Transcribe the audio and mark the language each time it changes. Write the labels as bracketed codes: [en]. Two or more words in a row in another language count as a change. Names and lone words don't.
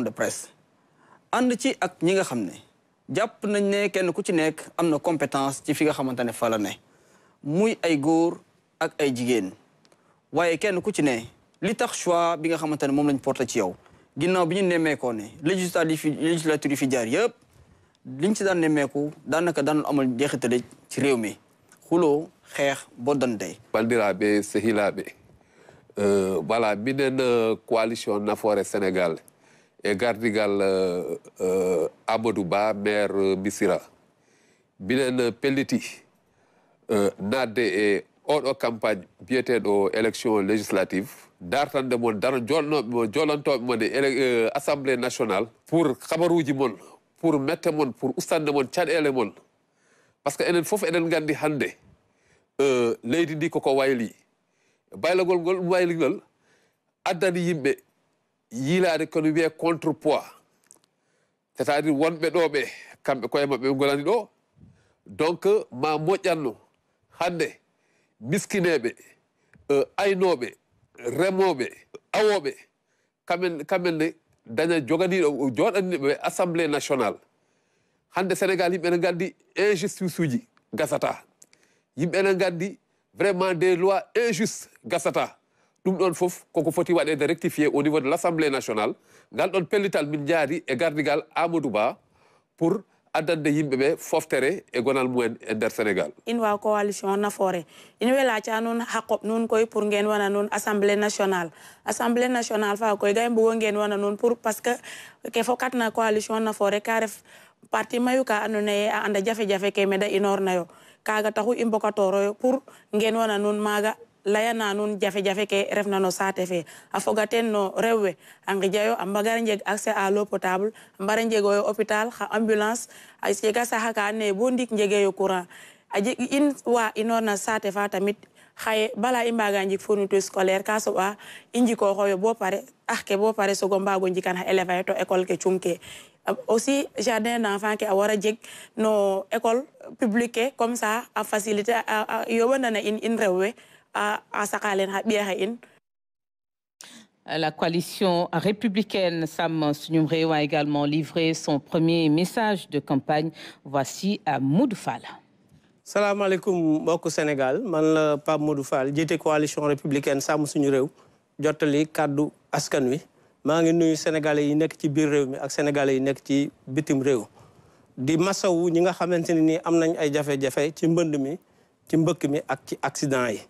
[wo] de presse ànd ci ak ñi nga xam ne jàpp nañ ne kenn ku ci nekk am na compétence ci fi nga xamante ne fa la ne muy ay góor ak ay jigéen waaye kenn ku ci ne li tax choix bi nga xamante ne moom lañ porté ci yow ginnaaw bi ñu nemmeekoo ne législature yi fi jaar yëpp liñ ci daan nemmeeku daanaka daan amal jeexitale ci réew mi xuloo xeex boddante [ff] bandiraɓe sehilaɓe voilà minen coalition Nafoore Sénégal e gardigal Amadou Ba maire Missirah minen pelliti nadde e oɗo campagne biyeteɗo [fr] élection législative [ff] dartande mon daro jolantoɓe mon e [fr] assemblée nationale [ff] pour habaruji mon pour mette mon pour ustade mon caɗele mon [fr] par ce que [ff] enen foof eɗen gandi hande leydi ndi koko wayli baylagol ngol ɗum waylingol addani yimɓe yiilade kono wiye contrepoids [fr] c'est à dire [ff] wonɓe ɗo ɓe kamɓe koye maɓɓe ɓe golani ɗo donc ma moƴƴanno hande miskineɓe aynoɓe remoɓe awoɓe kamenne daña joganiɗo joɗaniɓe [fr] assemblée nationale [ff] hande Sénégal yimɓe ene gandi injustice uji gasata yimɓe ene gandi [fr] vraiment des lois injustes [ff] gasata ɗum ɗon fof koko foti waɗede [fr] rectifié au niveau de l'Assemblée nationale [ff] ngal ɗon pellital min jaari e gardigal Amadou Ba pour addande yimɓe ɓe foftere e gonal mumen e nder Sénégal [srr] in wa coalition Nafoore in welaca nun haqqoɓ nun koy pour ngeen wana nun [fr] assemblée nationale [srr] fa koy ga i mbugo ngeen wana nun [fr] pour parce que [srr] ke fokatna coalition Nafoore ka ref parti mayu ka ando naye a anda jafe-jafe ke mede inoor nayo kaga taxu i mbokatoroyo pour ngeen wana nun maaga layana nun jafe-jafe ke refna no saate fe a foga ten no rew we a ngijayo a mbagara njeg [fr] accès à l'eau potable [srr] a mbara njegoyo hôpital xa ambulance a jega saxa ka ando naye bo ndik njegeyo courant a jeg in wa inoor na saate fa tamit xaye bala i mbaga njik [fr] fourniture scolaire [srr] ka soɓa i njikoxoyo bo pare ax ke bo pare sogo mbago njikan xa élève axe to école ke cung ke aussi [fr] jardin d'enfant [srr] ke a wara jeg no [fr] école publique [srr] ke [fr] comme ça [srr] a facilité a yoɓandana in rew we a saqalen xa ɓiya xe in. [fr] La coalition républicaine Sam Suñum Réew a également livré son premier message de campagne. Voici Modou Fall. [wo] salaamaaleykum mbokku Sénégal man la Pape Modou Fall jiite coalition républicaine Sam Suñu Réew jottali kàddu askan wi maa ngi nuyu sénégalais yi nekk ci biir réew mi ak sénégalais yi nekk ci bitim réew di masawu ñi nga xamante ne nii am nañ ay jafe-jafe ci mbënd mi ci mbëkk mi ak ci accident yi